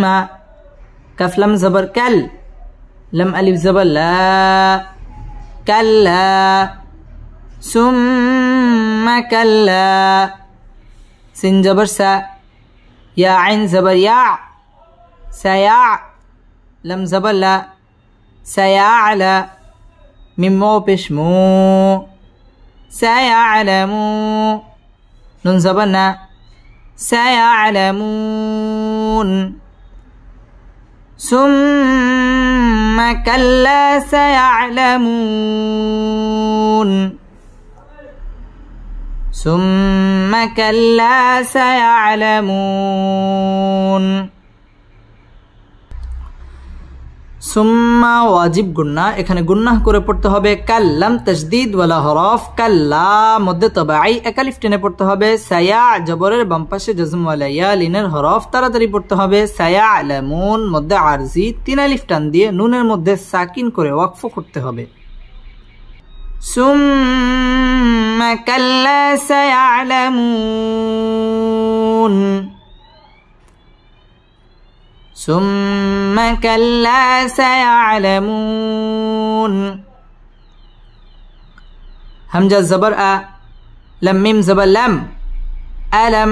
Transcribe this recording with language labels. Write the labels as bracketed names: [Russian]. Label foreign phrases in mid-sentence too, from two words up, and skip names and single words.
[Arabic] كف لم زبر كل، لم ألف زبر لا، كلا. ثم كلا. سين زبر سا، يا عين زبر يا، سيع. لم زبر لا، سيعلى. ميم واو پيش مو, سيعلمو. نون زبر نا, سيعلمون। ثم كلا سيعلمون، ثم كلا سيعلمون। ثم واجب غنة, [Bangla] এখানে গুন্নাহ করে পড়তে হবে। কাল্লাম তাসদীদ ওয়ালা হরফ, কাল্লা মধ্যে তবাই এক আলিফ টেনে পড়তে হবে। সায়া জবরের বাম পাশে জজম ওয়ালা ইয়া লিনের হরফ তাড়াতাড়ি পড়তে হবে। সায়ালামুন মধ্যে আরজি 3 আলিফ টান দিয়ে নুনের মধ্যে সাকিন করে ওয়াকফ করতে হবে। [Arabic] ثم كلا سيعلمون, ثم كلا سيعلمون। همزة زبر أ، لم ميم زبر لم، ألم.